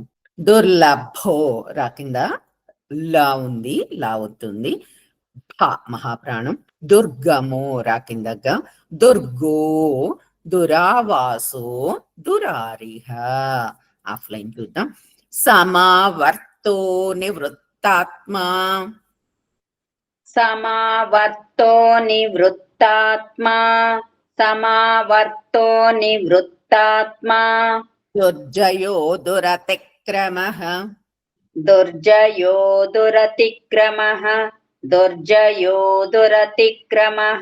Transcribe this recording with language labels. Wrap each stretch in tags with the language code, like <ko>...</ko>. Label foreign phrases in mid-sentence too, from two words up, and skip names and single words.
<te>దుర్లభో రాకింద లా ఉంది, లా అవుతుంది, భ మహాప్రాణం.</te> <sa>దుర్గమో రాకిందగా, దుర్గో దురావాసో దురారిహ.</sa> <te>ఆఫ్లైన్ చూద్దాం.</te> <sa>సమావర్తో నివృత్తాత్మా समावर्तो निवृत्तात्मा समावर्तो निवृत्तात्मा దుర్జయో దురతిక్రమః दुर्जयो दुरतिक्रमः दुर्जयो दुरतिक्रमः</sa>